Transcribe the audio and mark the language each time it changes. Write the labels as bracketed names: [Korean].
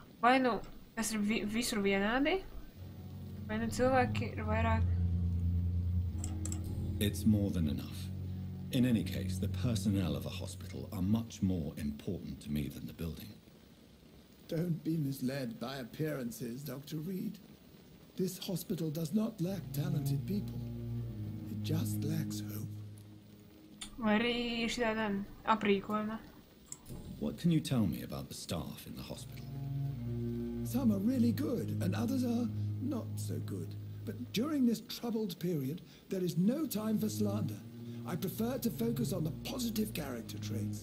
[Latvian] Vai nu, tas ir visur vienādi? Vai nu cilvēki ir vairāk? [English] It's more than enough. In any case, the personnel of a hospital are much more important to me than the building. Don't be misled by appearances, Dr. Reed. This hospital does not lack talented people. It just lacks hope. [Latvian] Vai arī šī tāda aprīkojuma? [English] What can you tell me about the staff in the hospital? Some are really good, and others are not so good. But during this troubled period, there is no time for slander. I prefer to focus on the positive character traits.